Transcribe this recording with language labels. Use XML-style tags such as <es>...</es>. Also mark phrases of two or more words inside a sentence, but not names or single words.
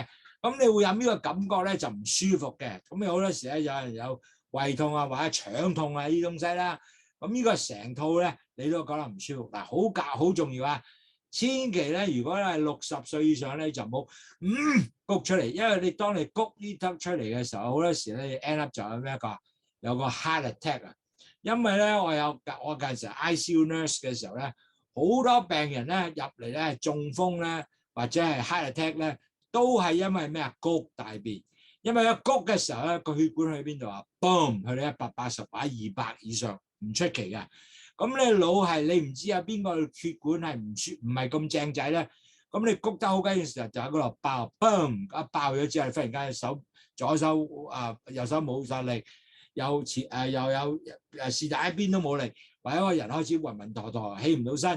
<yue>咁你會有呢個感覺咧就唔舒服嘅。咁你好多時咧有人有胃痛啊或者腸痛啊呢啲東西啦。咁呢個成套咧你都覺得唔舒服。嗱好重要啊！千祈咧，如果係60歲以上咧，就唔好谷出嚟，因為你當你谷呢粒出嚟嘅時候，好多時咧你</yue> <en>end up</en> <yue>就有咩有個</yue> <en>heart attack</en> <yue>啊！因為咧我嗰陣時</yue> <en>ICU nurse</en> <yue>嘅時候咧，好多病人咧入嚟咧中風咧或者係</yue> <en>heart attack</en> <yue>咧，都係因為咩啊？谷大便。因為一谷嘅時候咧，個血管去邊度啊 ？boom 去到180或者200以上，唔出奇嘅。咁你腦係你唔知有邊個血管係唔係咁正仔咧？咁你谷得好緊嘅時候就喺嗰度爆 ，boom 一爆咗之後，忽然間左手右手冇晒力，又有是但一邊都冇力，或者個人開始暈暈陀陀，起唔到身。</yue>